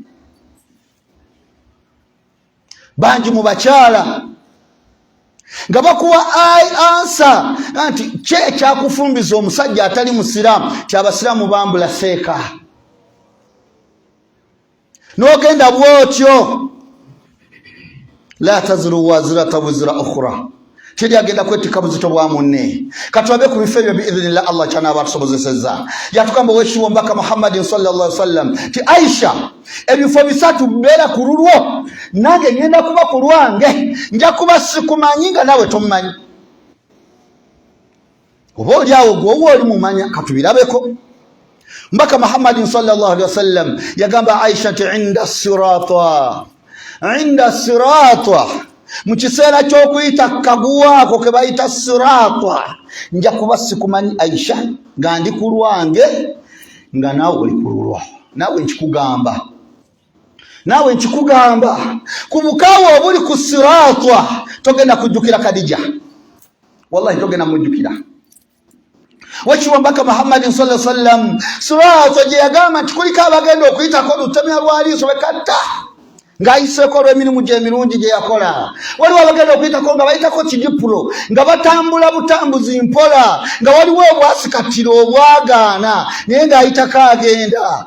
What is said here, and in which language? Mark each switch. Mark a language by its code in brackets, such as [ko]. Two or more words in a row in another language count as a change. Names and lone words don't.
[lg] Bangi mu bakyala nga bakuwa ansa nti kye ekyakufumbiza omusajja atali musiraamu ti abasiraamu bambula seeka. N'ogenda bw'otyo. [ar] لا تزر وازرة وزر أخرى, [lg] teri agenda kwetikka buzito bwa munne. Katulabe ku bifo ebyo biidhnillah Allah kyanaaba tusobozesezza. Yatugamba owekitiibwa Mbaka Muhammadin [ar] صلى الله عليه وسلم [lg] ti Aisha, ebifo bisatu bibeera ku lulwo, nange ngenda kuba ku lwange. Nja kuba sikumanyi nga nawe tomumanyi. Oba oli awo gwe oli mumanya, katubirabeko. Mbaka Muhammadin [ar] صلى الله عليه وسلم [lg] yagamba Aisha ti [ar] عند الصراط عند الصراط [lg] mu kiseera ky'okuyita kaguwaako ke bayita sirata nja kuba sikumanyi Aisha nga ndi ku lwange nga naawe oli ku lulwo. Naawe nkikugamba ku bukaawe obuli ku sirata togenda kujjukira Khadija, wallahi togenda mujjukira. Wakiwambaka Muhammad [ar] صلى الله عليه وسلم [lg] sirata gye yagamba nti kuliko abagenda okuyitako lutemya lwaliiso bekatta ng'ayiseko olw'emirimu gye emirungi gye yakola. Waliwo abagenda okuyitako nga bayitako kijipulo nga batambula butambuzi mpola nga waliwo obwasikatiro obwagaana naye ng'ayitako agenda.